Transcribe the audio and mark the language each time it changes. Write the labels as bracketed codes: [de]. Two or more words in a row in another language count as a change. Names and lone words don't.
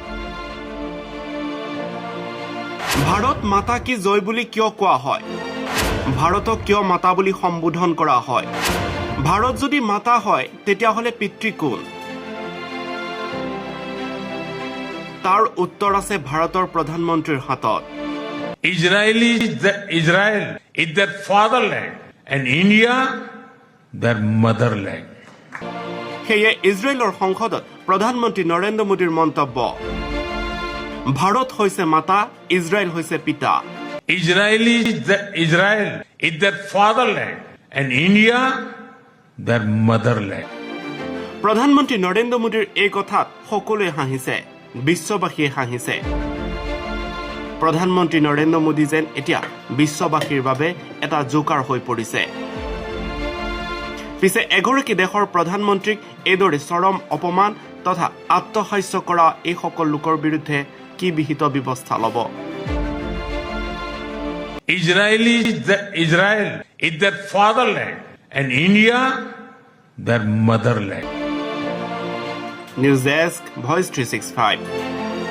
[hi] भारत माता की जय [as] বুলি কিয় কোৱা হয়? ভাৰতক কিয় মাতা বুলি সম্বোধন কৰা হয়? ভাৰত যদি মাতা হয় তেতিয়াহ'লে পিতৃ কোন? তাৰ উত্তৰ আছে ভাৰতৰ প্ৰধানমন্ত্ৰীৰ হাতত। [en] Israel is their fatherland and India their motherland. [as] সেয়ে ইজৰাইলৰ সংসদত প্ৰধানমন্ত্ৰী নৰেন্দ্ৰ মোদীৰ মন্তব্য। ভাৰত হৈছে মাতা, ইজৰাইল হৈছে পিতা। [en] Israel is their fatherland and India their motherland. [as] প্ৰধানমন্ত্ৰী নৰেন্দ্ৰ মোদীৰ এই কথাত সকলোৱে হাঁহিছে, বিশ্ববাসীয়ে হাঁহিছে। প্ৰধানমন্ত্ৰী নৰেন্দ্ৰ মোদী যেন এতিয়া বিশ্ববাসীৰ বাবে এটা জোকাৰ হৈ পৰিছে। পিছে এগৰাকী দেশৰ প্ৰধানমন্ত্ৰীক এইদৰে চৰম অপমান তথা আত্মহাস্য কৰা এইসকল লোকৰ বিৰুদ্ধে কি বিহিত ব্যৱস্থা ল'ব? [en] Israel is their fatherland and India their motherland. News Desk, [as] ভইচ 365।